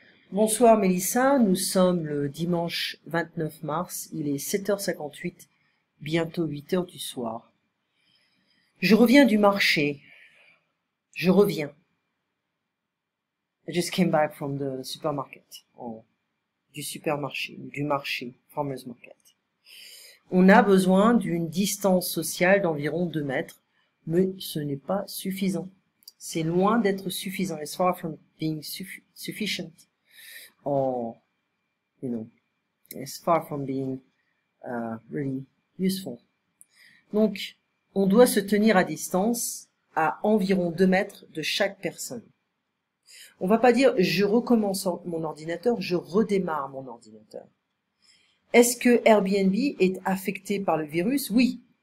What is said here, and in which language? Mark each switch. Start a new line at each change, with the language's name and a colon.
French: Bonsoir Mélissa, nous sommes le dimanche 29 mars, il est 7h58, bientôt 8h du soir. Je reviens du marché, je reviens.
English: I just came back from the supermarket,
French: du supermarché, du marché,
English: farmer's market.
French: On a besoin d'une distance sociale d'environ 2 mètres, mais ce n'est pas suffisant. C'est loin d'être suffisant,
English: it's far from being sufficient. Or, you know, it's far from being really useful.
French: Donc, on doit se tenir à distance à environ 2 mètres de chaque personne. On va pas dire je recommence mon ordinateur, je redémarre mon ordinateur. Est-ce que Airbnb est affecté par le virus? Oui.